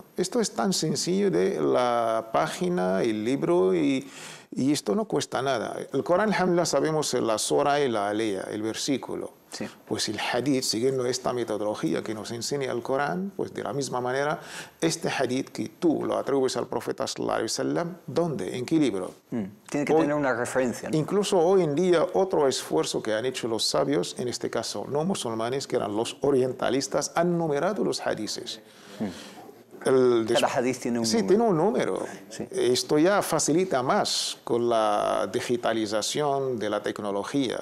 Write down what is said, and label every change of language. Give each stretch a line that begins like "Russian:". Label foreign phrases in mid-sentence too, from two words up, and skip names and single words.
Spanish: Esto es tan sencillo de la página, el libro, y esto no cuesta nada. El Corán, alhamdulillah, sabemos la sura y la alea, el versículo. Sí. Pues el hadith, siguiendo esta metodología que nos enseña el Corán, pues de la misma manera, este hadith que tú lo atribuyes al profeta
Arabic: صلى الله عليه وسلم,
Spanish: ¿dónde? ¿En qué libro? Tiene que tener una referencia, ¿no? Incluso hoy en día, otro esfuerzo que han hecho los sabios, en este caso no musulmanes, que eran los orientalistas, han numerado los hadiths. Cada hadith tiene un número. Sí, tiene un número. Sí. Esto ya facilita más con la digitalización de la tecnología.